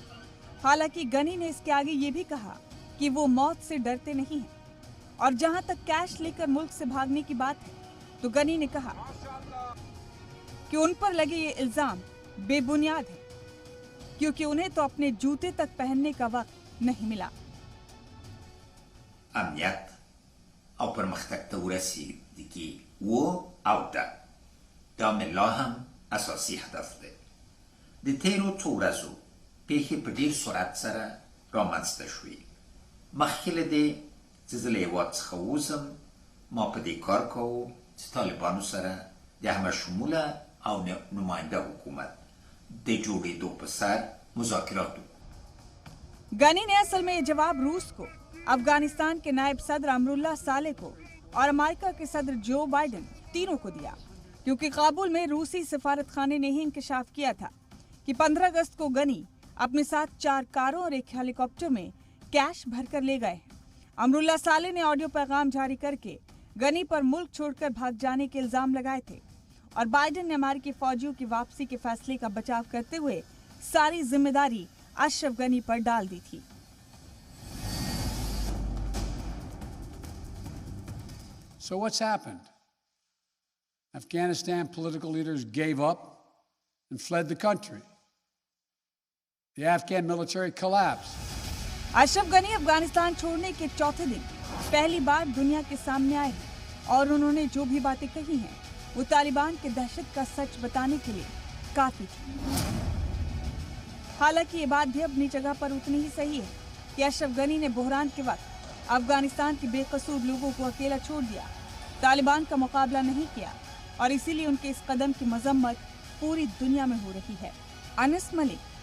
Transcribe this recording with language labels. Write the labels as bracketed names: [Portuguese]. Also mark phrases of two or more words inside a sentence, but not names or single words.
[Hindi] हालांकि गनी ने इसके आगे ये भी कहा कि वो मौत से डरते नहीं हैं। और जहां तक कैश लेकर मुल्क से भागने की बात है तो गनी ने कहा कि उन पर लगे ये इल्जाम बेबुनियाद है, क्योंकि उन्हें तो अपने जूते तक पहनने का वक्त नहीं मिला। [Pashto] امنیت او پرمختګ ته ورسیږي او ده دا مې لا هم اساسي هدف دی۔ د تیرو څو ورځو پیښې په ډیر سرعت سره رامنځته شوې. مخکې له دې چې زه له هېواد څخه ووځم ما په دې کار کوو چې طالبانو سره د همه شموله او نماینده حکومت د جوړېدو په سر مذاکرات وکړو। [Hindi] गनी ने असल में ये जवाब रूस को, अफगानिस्तान के नायब सदर अमरुल्लाह साले को और अमेरिका के सदर जो बाइडेन तीनों को दिया, क्योंकि काबुल में रूसी सफारत खाने ने ही इंकशाफ किया था कि 15 अगस्त को गनी अपने साथ 4 कारों और एक हेलीकॉप्टर में कैश भरकर ले गए। अमरुल्लाह साले ने ऑडियो पैगाम जारी करके गनी पर मुल्क छोड़कर भाग जाने के इल्जाम लगाए थे और बाइडेन ने अमेरिकी फौजियों की वापसी के फैसले का बचाव करते हुए सारी जिम्मेदारी अशरफ गनी पर डाल दी थी। [English] So what's happened? Afghanistan political leaders gave up and fled the country. The Afghan military collapsed. [Hindi] अशरफ गनी अफगानिस्तान छोड़ने के चौथे दिन पहली बार दुनिया के सामने आए हैं और उन्होंने जो भी बातें कही हैं वो तालिबान के दहशत का सच बताने के लिए काफी थी। हालांकि ये बात भी अपनी जगह पर उतनी ही सही है कि अशरफ गनी ने बहरान के वक्त अफगानिस्तान के बेकसूर लोगों को अकेला छोड़ दिया तालिबान का मुकाबला नहीं किया और इसीलिए उनके इस कदम की मजम्मत पूरी दुनिया में हो रही है।